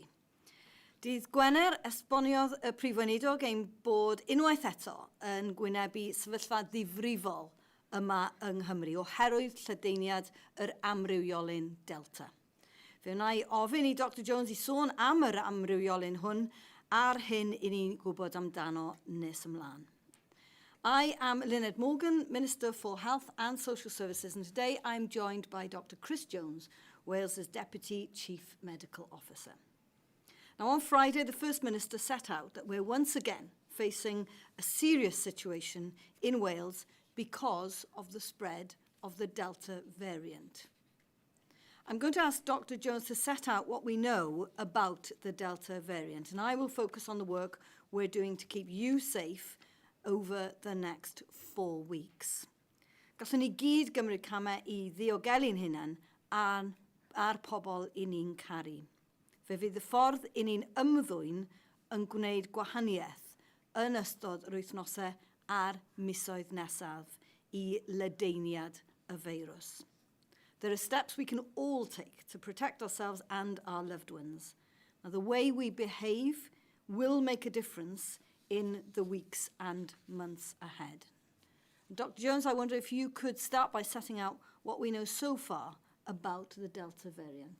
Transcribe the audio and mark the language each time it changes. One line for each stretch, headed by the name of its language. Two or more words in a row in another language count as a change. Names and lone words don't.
Welsh: Dydd Gwener esboniodd y Prif Gweinidog ein bod unwaith eto yn gwynebu sefyllfa ddifrifol yma yng Nghymru oherwydd lledaeniad yr amrywiolyn Delta. Fe wna i ofyn i Dr Jones i sôn am yr amrywiolyn hwn a'r hyn i ni'n gwybod amdano nes ymlaen.
English: I am Eluned Morgan, Minister for Health and Social Services, and today I'm joined by Dr Chris Jones, Wales's Deputy Chief Medical Officer. Now, on Friday, the First Minister set out that we're once again facing a serious situation in Wales because of the spread of the Delta variant. I'm going to ask Dr Jones to set out what we know about the Delta variant, and I will focus on the work we're doing to keep you safe over the next 4 weeks.
Welsh: Gallwn ni gyd gymryd camau i ddiogelu'n hunan a'r pobl i ni'n caru. Fe fydd y ffordd i ni'n ymddwyn yn gwneud gwahaniaeth yn ystod yr wythnosau a'r misoedd nesaf i ledaeniad y feirws.
English: There are steps we can all take to protect ourselves and our loved ones. Now, the way we behave will make a difference in the weeks and months ahead. Dr Jones, I wonder if you could start by setting out what we know so far about the Delta variant.